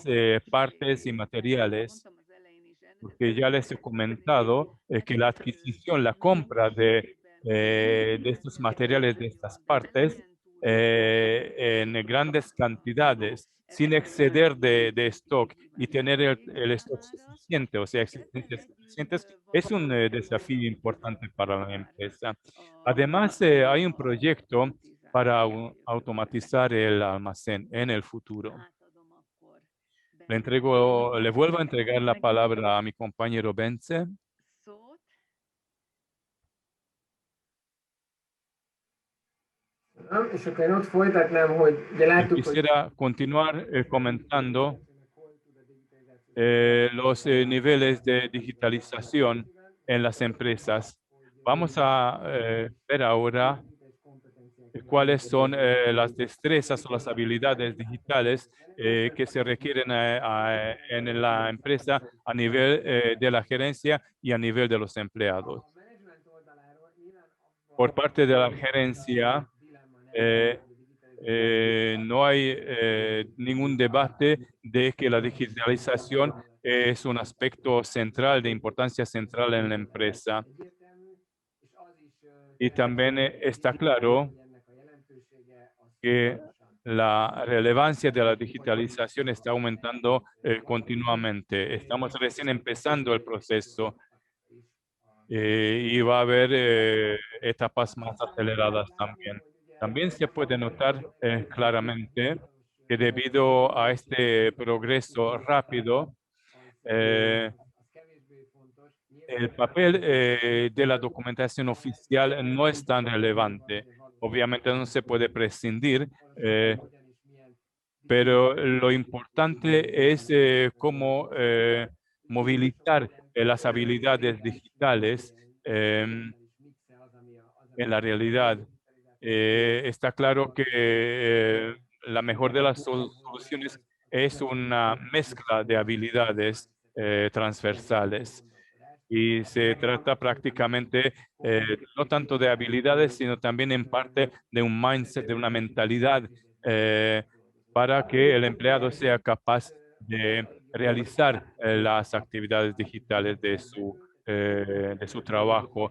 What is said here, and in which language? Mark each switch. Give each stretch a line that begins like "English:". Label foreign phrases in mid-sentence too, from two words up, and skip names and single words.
Spanish: partes y materiales, porque ya les he comentado que la adquisición, la compra de estos materiales, de estas partes, en grandes cantidades, sin exceder de stock y tener el stock suficiente, o sea, existencias suficientes, es un desafío importante para la empresa. Además, hay un proyecto para automatizar el almacén en el futuro. Le vuelvo a entregar la palabra a mi compañero Bence.
Hungarian: És akkor én ott folytatnám, hogy ugye láttuk, hogy
Spanish: Quisiera continuar comentando los niveles de digitalización en las empresas. Vamos a ver ahora cuáles son las destrezas o las habilidades digitales que se requieren en la empresa a nivel de la gerencia y a nivel de los empleados.
Hungarian: a menedzsment oldaláról nyilván
Spanish: Por parte de la
Hungarian: abban
Spanish: gerencia,
Hungarian: dilemma nem,
Spanish: eh, no hay ningún debate de que la digitalización es un aspecto central, de importancia central en la empresa.
Hungarian: egyértelmű, és az is
Spanish: Y también está claro
Hungarian: hogy ennek a jelentősége az
Spanish: que
Hungarian: folyamatosan
Spanish: la relevancia de la digitalización está aumentando continuamente. Estamos recién empezando el proceso
Hungarian: is.
Spanish: y va a haber etapas más aceleradas también. También se puede notar claramente que debido a este progreso rápido, eh,
Hungarian: Az kevésbé fontos.
Spanish: el papel de la documentación oficial no es tan relevante. Obviamente no se puede prescindir,
Hungarian: Hogyan és milyen
Spanish: pero lo importante es cómo movilizar las habilidades digitales
Hungarian: mixe az,
Spanish: en la realidad. Está claro que la mejor de las soluciones es una mezcla de habilidades transversales. Y se trata prácticamente no tanto de habilidades, sino también en parte de un mindset, de una mentalidad para que el empleado sea capaz de realizar las actividades digitales de su trabajo.